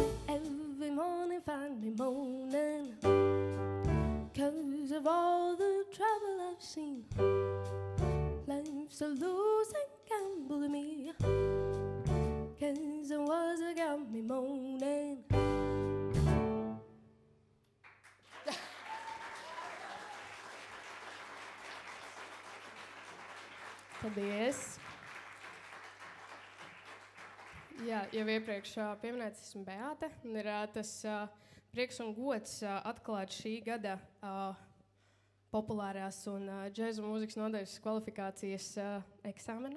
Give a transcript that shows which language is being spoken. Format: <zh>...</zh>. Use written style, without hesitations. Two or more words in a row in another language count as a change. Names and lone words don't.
<en>Every morning find me moaning 'cause of all the trouble I've seen. Life's a losing gamble to me 'cause it was a got me moaning.</en> <lv>Paldies! Jā, jau iepriekš pieminēts, esmu Beāte, un ir tas prieks un gods atklāt šī gada populārās un džēza mūzikas nodaļas kvalifikācijas eksāmenu.</lv>